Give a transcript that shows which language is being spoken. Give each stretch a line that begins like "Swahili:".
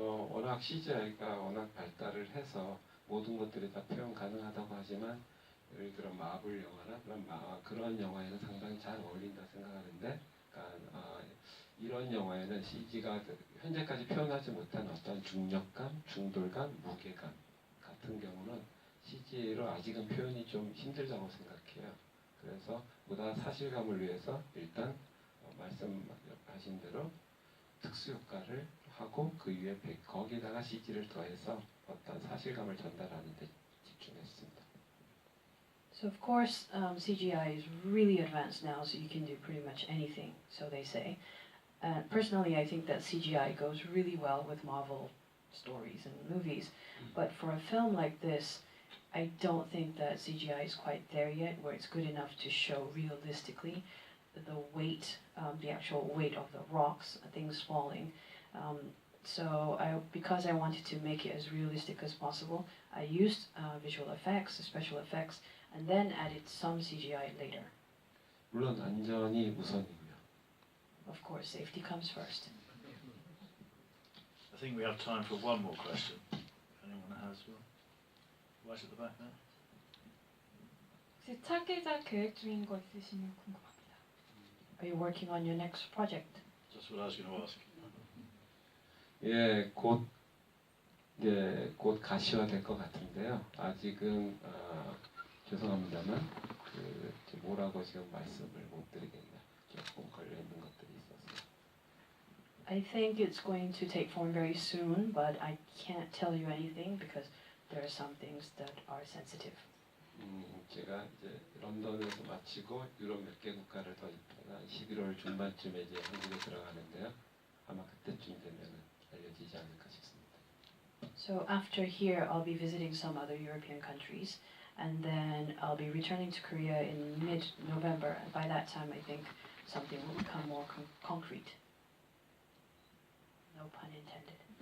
Korean: 워낙 CGI가 워낙 발달을 해서 모든 것들이 다 표현 가능하다고 하지만 예를 들어 마블 영화나 그런 영화에는 상당히 잘 어울린다 생각하는데, 그러니까 이런 영화에는 CG가 현재까지 표현하지 못한 어떤 중력감, 중돌감, 무게감 같은 경우는 CG로 아직은 표현이 좀 힘들다고 생각해요. 그래서 보다 사실감을 위해서 일단 말씀하신 대로 특수효과를 하고 그 위에 거기다가 CG를 더해서 어떤 사실감을 전달하는 데 집중했습니다.
English: So of course CGI is really advanced now, so you can do pretty much anything, so they say. Personally, I think that CGI goes really well with Marvel stories and movies, but for a film like this, I don't think that CGI is quite there yet, where it's good enough to show realistically the weight, the actual weight of the rocks, things falling. So because I wanted to make it as realistic as possible, I used visual effects, special effects, and then added some CGI later.
Korean: 물론 안전이 우선이고요.
English: Of course, safety comes first. I think we have time for one more question. If anyone has one. Right at the back there.
Korean: 혹시 차기작 계획 중인 거 있으시면 궁금합니다.
English: Are you working on your next project? Just what I was going to ask.
Korean: 예, 곧 가시화될 것 같은데요. 아직은 죄송합니다만 뭐라고 지금 말씀을 못 드리겠네요. 조금 걸려 있는 것들이 있어서.
English: I think it's going to take form very soon, but I can't tell you anything because there are some things that are sensitive.
Korean: 제가 이제 런던에서 마치고 유럽 몇 개 국가를 더 있다가 11월 중반쯤에 이제 한국에 들어가는데요. 아마 그때쯤 되면은 알려지지 않을까 싶습니다.
English: So after here, I'll be visiting some other European countries, and then I'll be returning to Korea in mid-November. And by that time, I think something will become more concrete. No pun intended.